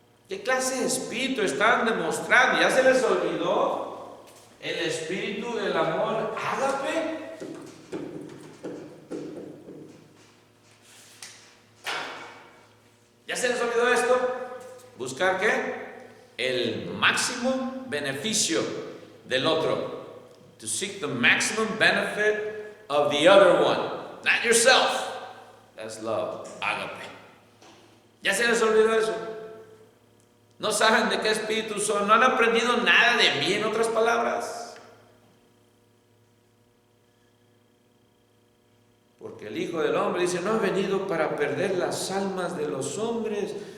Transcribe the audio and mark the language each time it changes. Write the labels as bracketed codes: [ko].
[es] ¿Qué clase de espíritu están demostrando? ¿Ya se les olvidó el espíritu del amor ágape? ¿Ya se les olvidó esto? ¿Buscar qué? El máximo beneficio del otro. [en] To seek the maximum benefit of the other one, not yourself. That's love, [es] ágape. ¿Ya se les olvidó eso? No saben de qué espíritu son, no han aprendido nada de mí, en otras palabras. Porque el Hijo del Hombre dice, no he venido para perder las almas de los hombres,